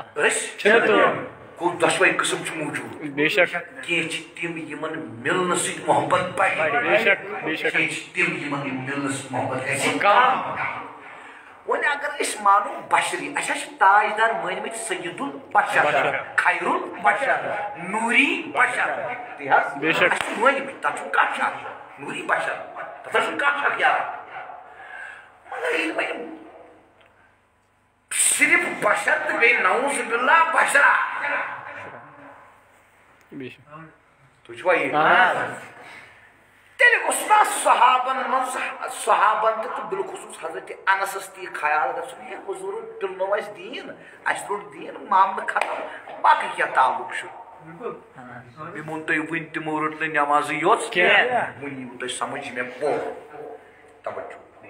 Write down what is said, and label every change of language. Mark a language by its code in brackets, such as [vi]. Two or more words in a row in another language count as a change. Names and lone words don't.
[ks] أسۍ چھِنہٕ تِم گوٚو دۄشوے قٕسم چھِ موٗجوٗد بے شک کینٛہہ چھِ تِم یِمن مِلنہٕ سۭتۍ محبت بڑِ بے شک کینٛہہ چھِ تِم یِمن مِلنہٕ سۭتۍ محبت گژھِ کم وۄنۍ اگر أسۍ مانو بشری اَسہِ حظ چھِ تاجدار مٲنۍمٕتۍ [ar] سید البشر خیر البشر [ks] نوٗری بشر تی حظ بے شک اَسہِ چھِ مٲنۍمٕتۍ تتھ چھُنہٕ کانٛہہ شک نوٗری بشر تتھ حظ چھُنہٕ کانٛہہ شک یارا مگر ییٚلہِ وۄنۍ صرف بشر تہٕ بیٚیہِ [ar] نعوذ باللہ [ks] بشرا بے شک تُہۍ چھُوا یہِ تیٚلہِ گوٚژھ نا صحابن منٛز صحابن تہٕ بالخصوٗص حضرت انسس تہِ یہِ خیال گژھُن ہے حضوٗرن پِلنو اَسہِ دیٖن اَسہِ روٚٹ دیٖن معاملہٕ ختم باقٕے کیٛاہ تعلق چھُ بیٚیہِ ووٚن تۄہہِ وُنہِ تِمو رٔٹ نہٕ نٮ۪مازٕے یوت کینٛہہ وُنہِ یِیوٕ تۄہہِ سمجھ یہِ مےٚ پوٚر توجہ